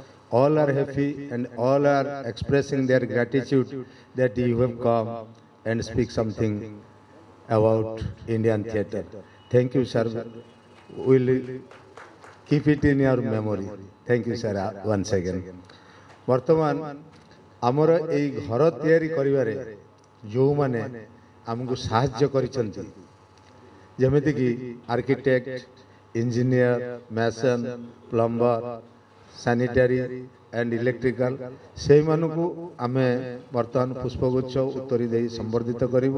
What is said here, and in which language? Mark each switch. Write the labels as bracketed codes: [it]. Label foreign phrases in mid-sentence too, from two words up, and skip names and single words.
[en] All are happy and all are expressing their gratitude that you have come and speak something about Indian theatre. Thank you, sir. We'll keep it in your memory. Thank you, sir, once again. [or] ବର୍ତ୍ତମାନ ଆମର ଏଇ ଘର ତିଆରି କରିବାରେ ଯେଉଁମାନେ ଆମକୁ ସାହାଯ୍ୟ କରିଛନ୍ତି ଯେମିତିକି [en] architect, engineer, mason, plumber, sanitary and electrical [or] ସେଇମାନଙ୍କୁ ଆମେ ବର୍ତ୍ତମାନ ପୁଷ୍ପଗୁଚ୍ଛ ଉତ୍ତରୀ ଦେଇ ସମ୍ବର୍ଦ୍ଧିତ କରିବୁ।